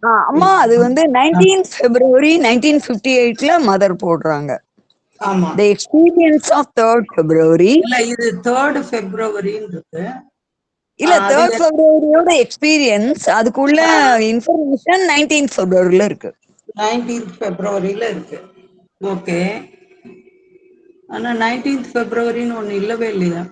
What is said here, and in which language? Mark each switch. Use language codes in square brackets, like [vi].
[ta] அம்மா அது வந்து 19th February 1958ல மதர் போடுறாங்க. ஆமா. [en] The experience of 3rd February. [ta] இல்ல, இது 3rd Februaryன்றது. இல்ல, 3rd Februaryயோட எக்ஸ்பீரியன்ஸ் அதுக்குள்ள இன்ஃபர்மேஷன் 19th Februaryல இருக்கு. 19th Februaryல இருக்கு. ஓகே. ஆனா 19th Februaryன்னு ஒண்ணு இல்லவே இல்லையா?